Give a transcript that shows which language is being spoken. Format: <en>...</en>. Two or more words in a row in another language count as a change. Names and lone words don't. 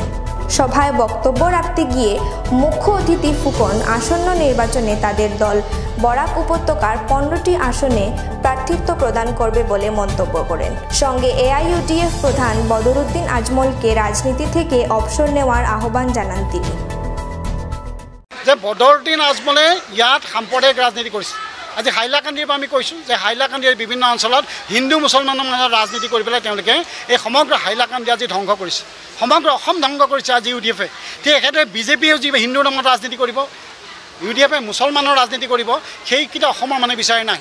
<bn>সভায় বক্তব্য রাখতে গিয়ে মুখ্য অতিথি ফুকন আসন্ন নির্বাচনে তাদের দল বরাক উপত্যকার 15টি আসনে প্রার্থিত্ব প্রদান করবে বলে মন্তব্য করেন। সঙ্গে AIUDF প্রধান বদরুদ্দিন আজমলকে রাজনীতি থেকে অবসর নেওয়ার আহ্বান জানান তিনি।</bn> <as>যে বদরুদ্দিন আজমলে ইয়াত সাম্প্ৰদায়িক ৰাজনীতি কৰিছে। আজি হাইলাকান্দিৰ পৰা আমি কৈছোঁ যে হাইলাকান্দিৰ বিভিন্ন অঞ্চলত হিন্দু মুছলমানৰ মাজত ৰাজনীতি কৰি পেলাই তেওঁলোকে এই সমগ্ৰ হাইলাকান্দি আজি ধ্বংস কৰিছে, সমগ্ৰ অসম ধ্বংস কৰিছে আজি UDF-এ। ঠিক একেদৰে BJP-য়েও যি হিন্দুৰ নামত ৰাজনীতি কৰিব, UDF-এ মুছলমানৰ ৰাজনীতি কৰিব, সেইকেইটা অসমৰ মানে বিচাৰি নাই।</as>